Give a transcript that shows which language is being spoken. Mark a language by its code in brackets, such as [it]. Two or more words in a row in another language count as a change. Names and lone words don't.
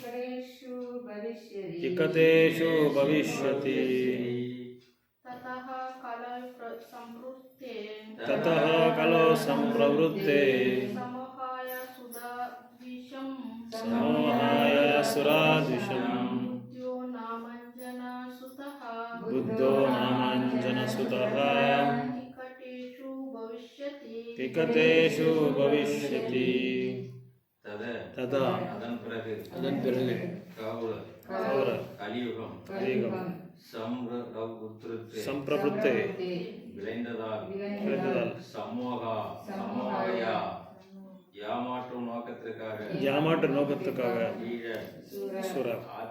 [sa] केकटेषु भविष्यति ततः कलौ सम्प्रवृत्ते सम्मोहाय सुरद्विषाम् बुद्धो नामाञ्जन सुतः केकटेषु भविष्यति तदा अदन् [ta] பிறகு கலியுகம் சம்பிரபுத்தே விளைந்ததால் ஏமாற்றும் நோக்கத்திற்காக சூரர்